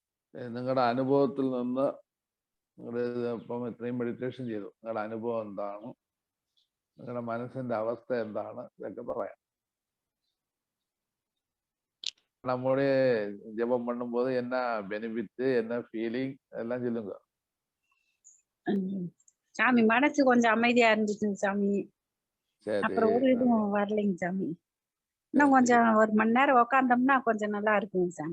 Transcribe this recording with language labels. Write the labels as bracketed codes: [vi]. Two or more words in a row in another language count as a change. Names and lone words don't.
[ml] നിങ്ങളുടെ അനുഭവത്തിൽ നിന്ന് നിങ്ങളുടെ ഇപ്പം ഇത്രയും മെഡിറ്റേഷൻ ചെയ്തു, നിങ്ങളുടെ അനുഭവം എന്താണ്, നിങ്ങളുടെ മനസ്സിന്റെ അവസ്ഥ എന്താണ്, ഇതൊക്കെ പറയാം. [ta] நம்முடைய ஜெபம் பண்ணும்போது என்ன பெனிஃபிட், என்ன ஃபீலிங் எல்லாம் சொல்லுங்க. சாமி மனசு கொஞ்சம் அமைதியா இருந்துச்சுங்க சாமி. சரி. அப்புறம் ஒரு இதுவும் வரலைங்க சாமி. இன்னும் கொஞ்சம் ஒரு மணி நேரம் உட்காந்தோம்னா கொஞ்சம் நல்லா இருக்குங்க சாமி.